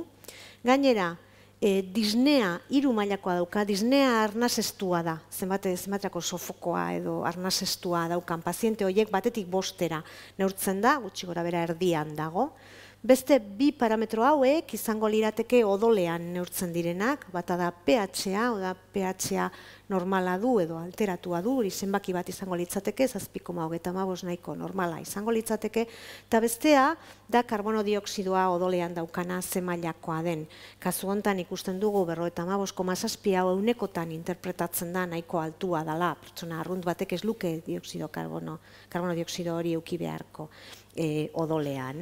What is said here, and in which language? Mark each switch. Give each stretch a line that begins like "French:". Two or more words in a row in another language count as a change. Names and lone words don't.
Basque: Gainera, disnea 3 mailakoa dauka, disnea arnasestua da, zenbaterako sofokoa edo arnasestua daukan paziente horiek batetik 5 neurtzen da, gutxi gora bera erdian dago. Beste 2 parametro hauek izango lirateke odolean neurtzen direnak, bata da pH-a, oda pH-a normala du edo alteratua du, hori zenbaki bat izango litzateke, 7,25 nahiko normala izango litzateke, eta bestea da karbono dioksidoa odolean daukana ze mailakoa den. Kasu honetan ikusten dugu 55,7 hau eunekotan interpretatzen da nahiko altua dela, pertsona arrunt batek ez luke karbono dioksido hori euki beharko odolean.